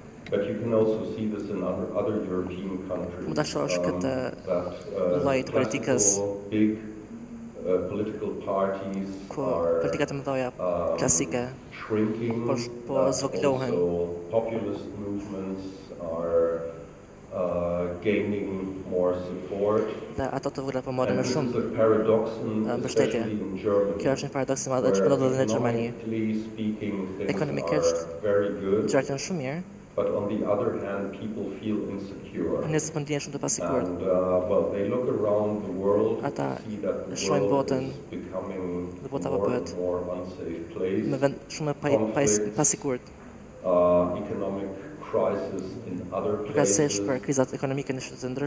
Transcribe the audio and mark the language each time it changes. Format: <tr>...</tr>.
<en>But you can also see this in other European countries that classical big political parties are shrinking, also populist movements are gaining more support.</en> <sq>Dhe ato të vogla po marrin më shumë mbështetje. Kjo është një paradoks i madh që ndodhet edhe në Gjermani. Ekonomikisht gjërat janë shumë mirë.</sq> <en>But on the other hand, people feel insecure. And well, they look around the world to see that the world is becoming more and more unsafe place. Economic crisis in other places.</en>